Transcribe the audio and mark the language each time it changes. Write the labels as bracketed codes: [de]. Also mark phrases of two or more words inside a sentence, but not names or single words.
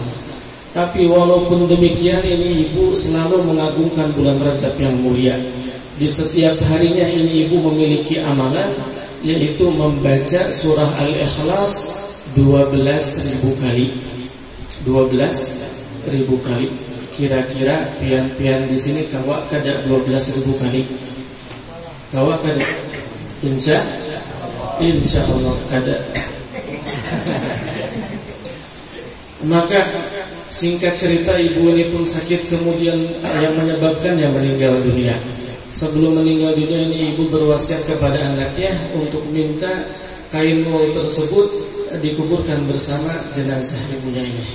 [id] Tapi walaupun demikian, ini ibu selalu mengagungkan bulan Rajab yang mulia. Di setiap harinya ini ibu memiliki amalan, yaitu membaca surah Al-Ikhlas 12.000 kali. 12.000 kali. [bjn] Kira-kira pian-pian di sini kawa kada 12.000 kali. Kawa kada? [ar] Insya Allah [bjn] kada. [id] Maka singkat cerita, ibu ini pun sakit, kemudian yang menyebabkannya meninggal dunia. Sebelum meninggal dunia ini ibu berwasiat kepada anaknya untuk minta kain wol tersebut dikuburkan bersama jenazah ibunya ini.